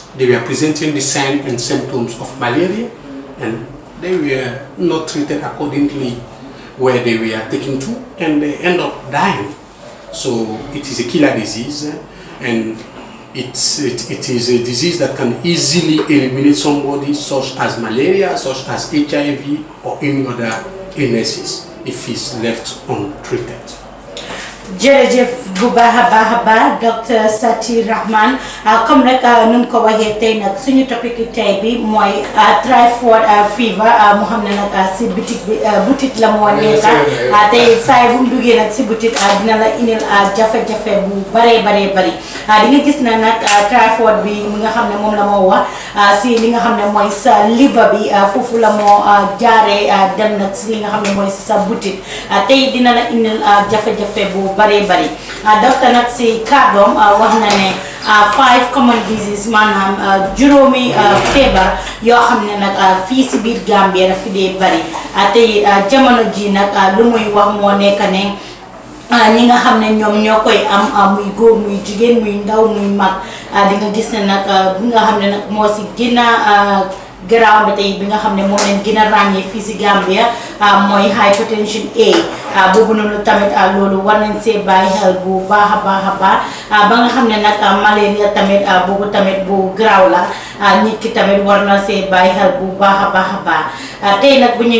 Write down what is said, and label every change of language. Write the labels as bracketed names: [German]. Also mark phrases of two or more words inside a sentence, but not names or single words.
[English] They were presenting the signs and symptoms of malaria, and they were not treated accordingly where they were taken to, and they end up dying. So it is a killer disease, and it is a disease that can easily eliminate somebody, such as malaria, such as HIV, or any other illnesses if it's left untreated. [Wolof] jërëjëf bu baax a baax Dr. SATI Rahman comme rek nu ko waxee tey nag suñu topic tey bi mooy [English] typhoid fever [Wolof] mu xam ne nag si butit la moo nekk tey saa bu mu duggee nag si butit dina la indil jafe-jafe bu bari di nga gis na nag typhoid bi mi nga xam ne moom la moo wax si li nga xam ne mooy sa liver bi foofu la moo jaaree dem nag si li nga xam ne mooy si sa butit tey dina la indil jafe-jafe bu bari docteur nag si kàddoom wax na ne 5 [English] common disease [Wolof] maanaam juróomi feebar yoo xam ne nag fii si biir Gambia fi dee bari tey jamono ji nag lu muy wax moo nekk ne ñi nga xam ne ñoom ñoo koy am muy góor muy jigéen muy ndaw muy mag di nga gis ne nag bi nga xam ne nag moo si gën a garaaw ba tey bi nga xam ne moo leen gën a ràññee fii si Gambia mooy hypertension A boobu noonu tamit loolu war nañ see bàyyi xel bu baax a baax a baax ba nga xam ne nag malaria tamit boobu tamit bu garaaw la nit ki tamit war na see bàyyi xel bu baax a baax a baax tey nag bu ñuy